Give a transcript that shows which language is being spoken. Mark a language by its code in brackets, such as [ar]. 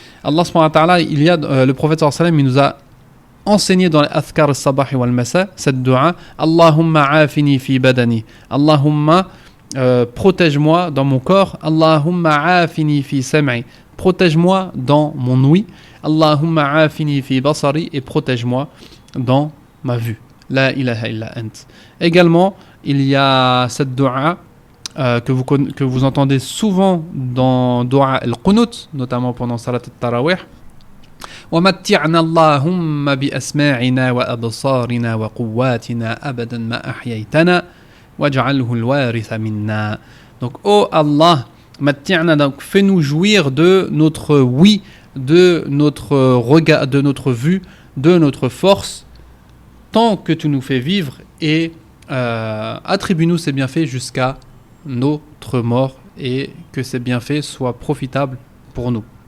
[fr] Allah [ar] subhanahu wa ta'ala, [fr] le prophète [ar] sallallahu alayhi wa sallam, [fr] il nous a enseigné dans les [ar] Adhkar al-Sabah wal Masa [fr] cette dua, [ar] Allahumma afini fi badani, [fr] Allahumma protège-moi dans mon corps, [ar] Allahumma afini fi sam'i, [fr] protège-moi dans mon ouïe, [ar] Allahumma afini fi basari, [fr] et protège-moi dans ma vue. [ar] La ilaha illa ant. [fr] Également, il y a cette dua que vous entendez souvent dans [ar] dua al-Qunut, [fr] notamment pendant [ar] salat al-Tarawih. ومتعنا اللهم بأسماعنا وأبصارنا وقواتنا أبدا ما أحييتنا واجعله الوارث منا. [fr] Donc, oh Allah, [ar] متعنا, [fr] donc fais-nous jouir de notre oui, de notre regard, de notre vue, de notre force, tant que tu nous fais vivre, et attribue-nous ces bienfaits jusqu'à notre mort, et que ces bienfaits soient profitables pour nous.